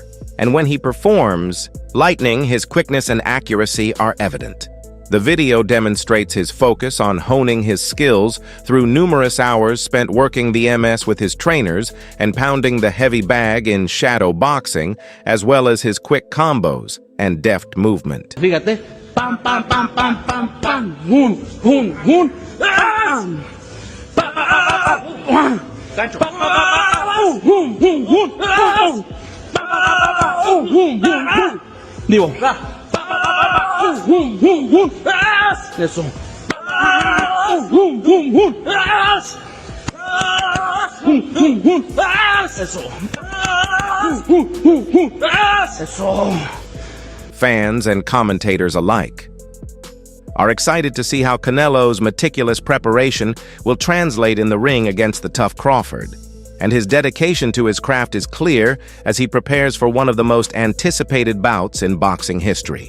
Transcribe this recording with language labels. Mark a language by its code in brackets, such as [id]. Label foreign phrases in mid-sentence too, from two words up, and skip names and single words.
[en] And when he performs, lightning, his quickness and accuracy are evident. The video demonstrates his focus on honing his skills through numerous hours spent working the MS with his trainers and pounding the heavy bag in shadow boxing, as well as his quick combos and deft movement. [es] Fíjate, pam, pam, pam, pam, pam, pam, hun, hun, hun, pam, Gancho. Hun, hun, hun, Digo, eso. Eso. [en] Fans and commentators alike are excited to see how Canelo's meticulous preparation will translate in the ring against the tough Crawford. And his dedication to his craft is clear as he prepares for one of the most anticipated bouts in boxing history.